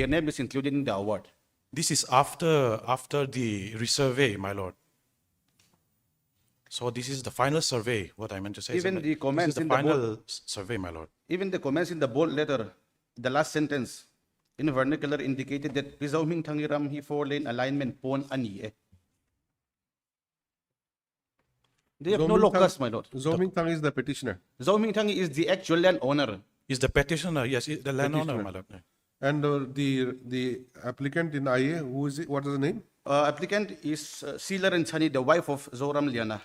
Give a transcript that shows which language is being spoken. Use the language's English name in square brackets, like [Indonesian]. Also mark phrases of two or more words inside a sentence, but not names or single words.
[English] their name is included in the award. this is after the resurvey, my lord. So this is the final survey, what I meant to say. Even sir. the comments this is in the the final survey, my lord. Even the comments in the bold letter, the last sentence in vernacular indicated that [Mizo] Rizawming Tangiram hi 4-lane alignment pon ani eh. [English] They have no Zoming Thang- locus, my lord. Zoming Thang is the petitioner. Zhou Mingtang is the actual landowner. Is the petitioner, yes, the landowner, Petitioner. my lord. And the applicant in IA, who is it? What is the name? Applicant is Sealer and Chani, the wife of Zoram Liana.